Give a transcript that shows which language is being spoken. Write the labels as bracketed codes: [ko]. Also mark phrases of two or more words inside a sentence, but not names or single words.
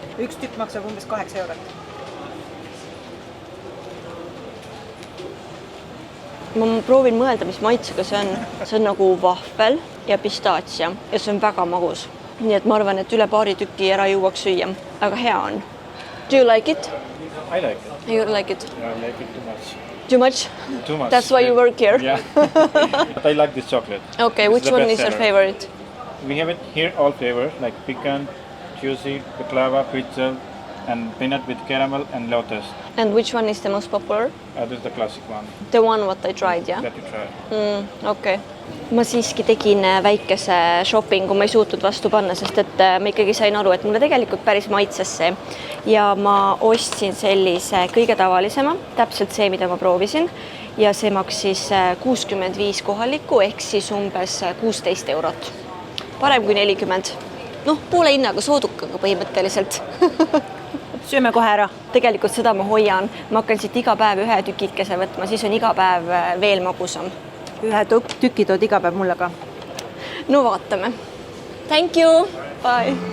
[et] Üks tükk maksab umbes 8 eurot. Ma proovin mõelda, mis maitsega see on. See on nagu vahvel ja pistaatsia ja see on väga magus. Nii et ma arvan, et üle paari tükki ära jõuaks süüa. Aga hea on. [en] Do you like it? I like it. You like it? I like it too much. Too much? Too much. That's why you work here? Yeah. But I like this chocolate. Okay, It's which the one best is your seller. favorite? We have it here all flavors like pecan, juicy, baklava, pretzel, and peanut with caramel and lotus. And which one is the most popular? This is the classic one The one what I tried, yeah? that you try. Okay. [et] Ma siiski tegin väikese shoppingu, ma ei suutnud vastu panna, sest et ma ikkagi sain aru, et mulle tegelikult päris maitses see. Ja ma ostsin sellise kõige tavalisema, täpselt see, mida ma proovisin. Ja see maksis 65 kohalikku, ehk siis umbes 16 eurot. Parem kui 40. Noh, poole hinnaga soodukaga põhimõtteliselt. Sööme kohe ära. Tegelikult seda ma hoian. Ma hakkan siit iga päev ühe tükikese võtma, siis on iga päev veel magusam. Ühe tüki tood iga päev mulle ka. No vaatame. [en] Thank you. Bye.